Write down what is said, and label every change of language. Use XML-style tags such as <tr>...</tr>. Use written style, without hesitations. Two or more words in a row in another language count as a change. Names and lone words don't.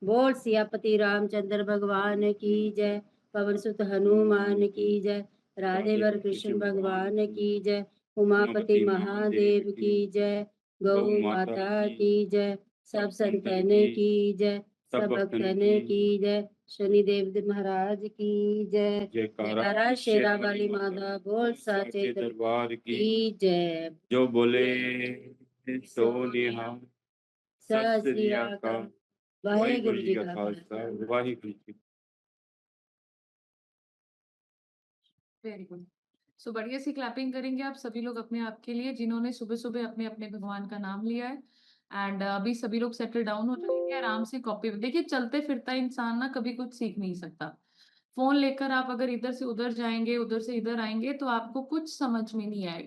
<hi>बोल सियापति रामचंद्र भगवान की जय, पवन सुत हनुमान की जय, राधे वर कृष्ण भगवान की जय, उमापति महादेव की जय, गौ माता की जय, सब संतन की जय, सब भक्तन की जय, शनिदेव महाराज की जय। जयकारा जयकारा शेरा वाली माता बोल साचे दरबार की की जय।</hi> <pa>ਜੋ ਬੋਲੇ ਸੋ ਨਿਹਾਲ। ਸਤ ਸ੍ਰੀ ਅਕਾਲ। ਵਾਹਿਗੁਰੂ ਜੀ ਕਾ ਖ਼ਾਲਸਾ ਵਾਹਿਗੁਰੂ ਜੀ।</pa> <en>Very good.</en> <hi>सो बढ़िया सी क्लैपिंग करेंगे आप सभी लोग अपने आप के लिए जिन्होंने सुबह सुबह अपने अपने भगवान का नाम लिया है। एंड अभी सभी लोग</hi> <en>settle down</en> <hi>हो जाएंगे आराम से कॉपी। देखिए चलते फिरता इंसान ना कभी कुछ सीख नहीं सकता। फोन लेकर आप अगर इधर से उधर जाएंगे उधर से इधर आएंगे तो आपको कुछ समझ में नहीं आएगा।</hi>